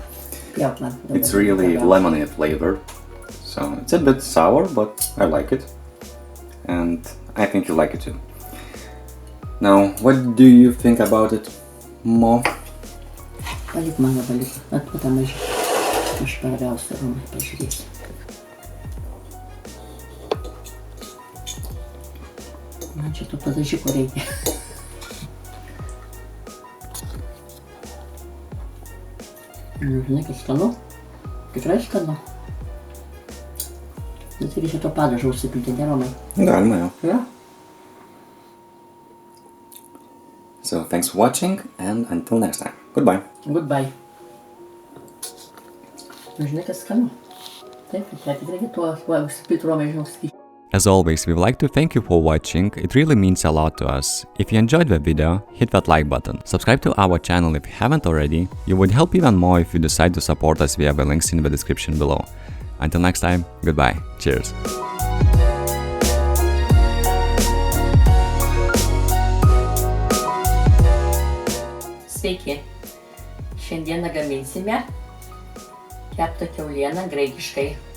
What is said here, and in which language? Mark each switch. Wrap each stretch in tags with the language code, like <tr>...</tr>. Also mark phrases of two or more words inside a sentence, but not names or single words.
<en>It's really lemony flavor, so it's a bit sour, but I like it, and I think you like it too. Now, what do you think about it, Mo?</en> <lt>Palik mano, palik. Atputa mažiau. Aš paragausiu, Romai, pažiūrėsiu. Man čia tų padažikų reikia. Žinai, kad skanu. Tikrai skanu. Bet reikia to padažo užsipilti, ne, Romai? Galima jau. Jo?</lt> <en>So, thanks for watching, and until next time. Goodbye. Goodbye.</en> <lt>Žinai, kad skanu. Taip, tikrai to užsipilti, Romai, žinau, sakyti.</lt> <en>As always, we would like to thank you for watching, it really means a lot to us. If you enjoyed the video, hit that like button. Subscribe to our channel if you haven't already. You would help even more if you decide to support us via the links in the description below. Until next time, goodbye. Cheers.</en> <lt>Sveiki. Šiandieną gaminsime keptą kiaulieną graikiškai.</lt>